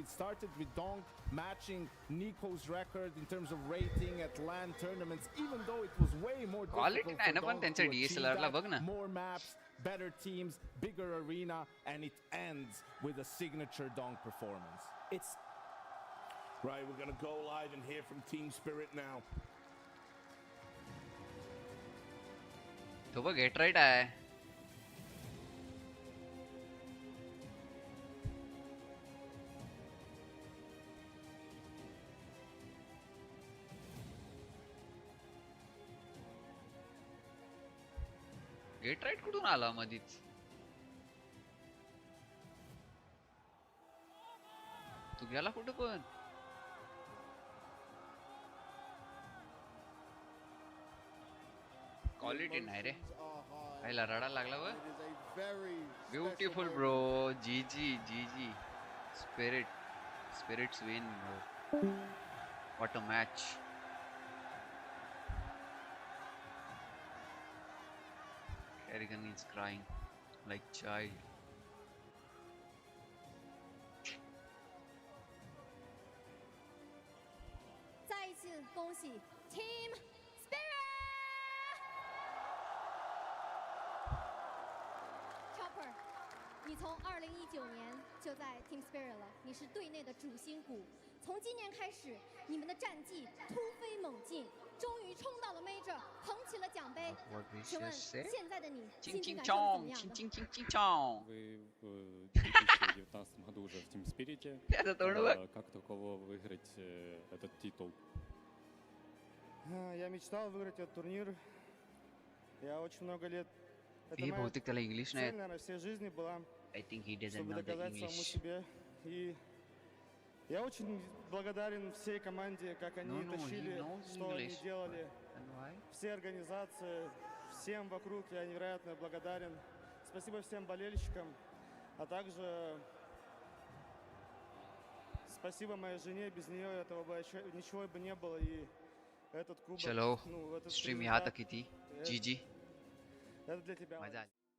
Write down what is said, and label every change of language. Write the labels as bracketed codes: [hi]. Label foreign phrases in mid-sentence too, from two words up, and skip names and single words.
[en] It started with Donk matching Nico's record in terms of rating at LAN tournaments, even though it was way more difficult for Donk to achieve that. More maps, better teams, bigger arena, and it ends with a signature Donk performance. It's right. We're gonna go live and hear from Team Spirit now. [hi] तो वो गेट राइट आया है. [mr] गेट राईट कुठून आला मधीच? तू गेला कुठं पण? क्वालिटी नाही रे. आईला रडा लागला व. [en] beautiful bro. GG. Spirits win bro. What a match. Draken is crying like child. Team Spirit! Chopper, [zh] 你从2019年就在 Team Spirit 了，你是队内的主心骨。从今年开始，你们的战绩突飞猛进，终于冲到了 Major， 捧起了奖杯。请问现在的你心情感受怎么样的？ [ru] Вы в 2019 году уже в Team Spirit. Как таково выиграть этот титул? Я мечтал выиграть этот турнир. Я очень много лет. Это моя цель, наверное, всей жизни была, чтобы доказать самому себе. И я очень благодарен всей команде, как они тащили, что они делали. Все организации, всем вокруг я невероятно благодарен. Спасибо всем болельщикам, а также спасибо моей жене. Без нее этого бы ничего бы не было. И этот кубок, [hi] चलो स्ट्रीम यहाँ तक ही थी. [en] GG. [ru] Это для тебя. [hi] मजा